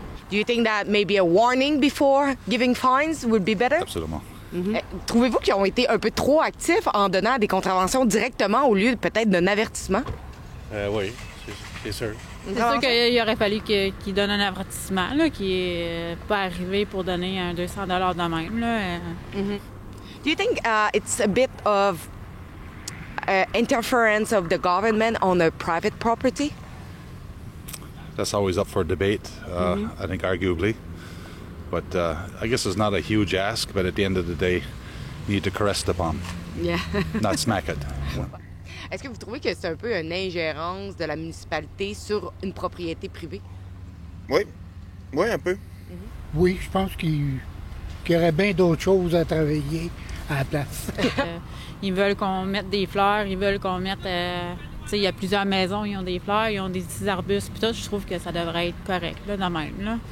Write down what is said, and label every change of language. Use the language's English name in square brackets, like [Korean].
[English] Do you think that maybe a warning before giving fines would be better? [French] Absolument. Trouvez-vous qu'ils ont été un peu trop actifs en donnant des contraventions directement au lieu peut-être d'un avertissement? Oui, c'est sûr. C'est sûr qu'il aurait fallu qu'il donne un avertissement, là, qui est pas arrivé pour donner un 200 $ de même. Là. [English] Do you think it's a bit of interference of the government on a private property? That's always up for debate, I think, arguably. But I guess it's not a huge ask, but at the end of the day, you need to caress the palm, Yeah. not smack it. [French] Est-ce que vous trouvez que c'est un peu une ingérence de la municipalité sur une propriété privée? Oui. Oui, un peu. Oui, je pense qu'il y aurait bien d'autres choses à travailler à la place. Ils veulent qu'on mette des fleurs, ils veulent qu'on mette... tu sais, il y a plusieurs maisons, ils ont des fleurs, ils ont des petits arbustes, puis tout, je trouve que ça devrait être correct, là, de même, là.